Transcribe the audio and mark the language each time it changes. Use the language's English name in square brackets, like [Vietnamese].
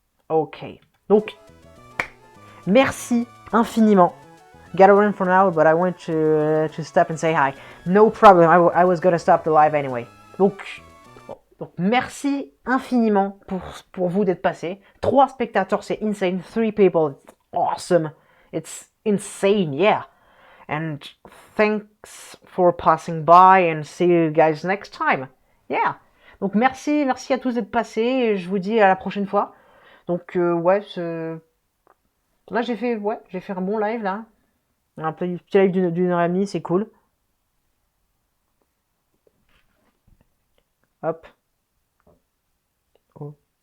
[French] Okay. Donc, merci infiniment. [English] Gotta run for now, but I want to stop and say hi. No problem. I was gonna stop the live anyway. [French] Donc merci infiniment pour vous d'être passé. 3 spectateurs, c'est insane. [English] 3 people, it's awesome. It's insane, yeah. And thanks for passing by and see you guys next time. Yeah. [French] Donc merci à tous d'être passés et je vous dis à la prochaine fois. Donc ouais, là j'ai fait un bon live là. Un petit live d'une heure et demie, c'est cool. Hop. Oh.